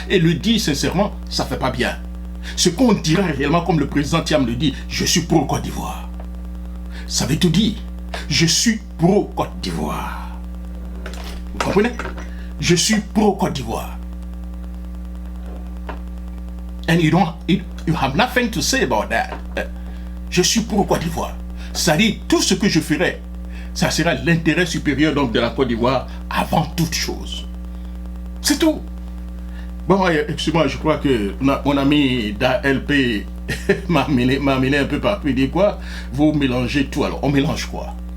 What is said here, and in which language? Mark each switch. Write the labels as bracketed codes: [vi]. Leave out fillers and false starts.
[fr] Et le dire sincèrement, ça ne fait pas bien. Ce qu'on dirait réellement, comme le président Thiam le dit, je suis pro Côte d'Ivoire. Ça veut tout dire. Je suis pro Côte d'Ivoire. Vous comprenez? Je suis pro Côte d'Ivoire. [en] And you have nothing to say about that. [fr] Je suis pro Côte d'Ivoire. Ça dit, tout ce que je ferai, ça sera l'intérêt supérieur donc de la Côte d'Ivoire avant toute chose. C'est tout. Bon, excusez-moi, je crois que mon ami d'ALP m'a mêlé un peu partout. Il dit quoi? Vous mélangez tout. Alors, on mélange quoi?